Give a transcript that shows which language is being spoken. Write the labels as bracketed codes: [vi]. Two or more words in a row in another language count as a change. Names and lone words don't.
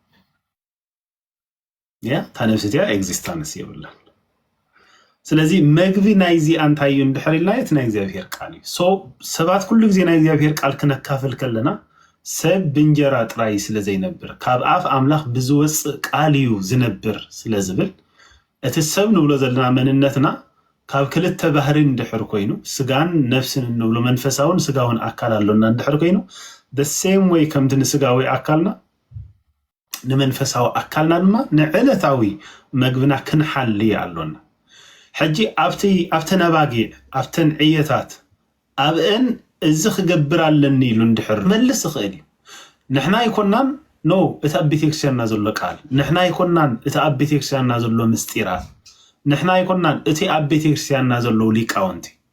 [ti] ታ ነፍስትያ ኤግዚስተንስ የብላን ስለዚ መግቢ ናይዚ አንታዩ እንድሕር ኢልናየት ናይ እግዚአብሔር ቃል እዩ ሰባት ኩሉ ግዜ ናይ እግዚአብሔር ቃል ክነካፈል ከለና ሰብ ብንጀራ ጥራይ ስለዘይነብር ካብ አፍ አምላኽ ብዝወፅእ ቃል እዩ ዝነብር ስለዝብል እቲ ሰብ ንብሎ ዘለና መንነትና ካብ ክልተ ባህሪ እንድሕር ኮይኑ ስጋን ነፍስን እንብሎ መንፈሳውን ስጋውን አካል አለና እንድሕር ኮይኑ [en] the same way [ti] ከምቲ ንስጋዊ አካልና ንመንፈሳዊ አካልና ድማ ንዕለታዊ መግብና ክንሓሊ አለና ሕጂ ኣብቲ ነባጊዕ ኣብተን ዕየታት ኣብአን እዚ ክገብር ኣለኒ ኢሉ እንድሕር መልስ ይኽእል እዩ ንሕና ይኮናን ኖ እቲ ኣብ ቤተክርስትያንና ዘሎ ቃል ንሕና ይኮናን እቲ ኣብ ቤተክርስትያንና ዘሎ ምስጢራት ንሕና ይኮናን እቲ ኣብ ቤተክርስትያንና ዘሎ ሊቃውንቲ